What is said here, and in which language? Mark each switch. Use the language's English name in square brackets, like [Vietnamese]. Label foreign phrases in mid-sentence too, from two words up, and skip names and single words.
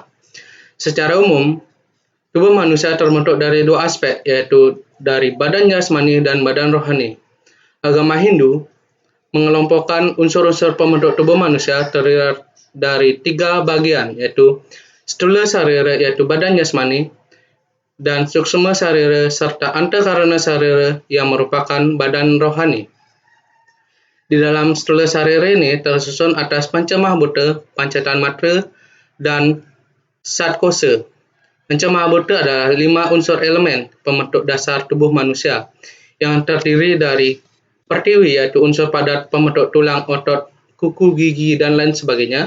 [Indonesian] Secara umum, tubuh manusia terbentuk dari dua aspek, yaitu dari badan jasmani dan badan rohani. Agama Hindu mengelompokkan unsur-unsur pembentuk tubuh manusia terdiri dari tiga bagian, yaitu [Sanskrit] stula sarira, [Indonesian] yaitu badan jasmani, dan [Sanskrit] suksma sarira, [Indonesian] serta [Sanskrit] antakarana sarira [Indonesian] yang merupakan badan rohani. Di dalam [Sanskrit] stula sarira [Indonesian] ini tersusun atas Pancamahabhuta, Pancatanmatra, dan Satkosa. Pancamahabhuta adalah 5 unsur elemen pembentuk dasar tubuh manusia yang terdiri dari Pertiwi, yaitu unsur padat pembentuk tulang, otot, kuku, gigi, dan lain sebagainya.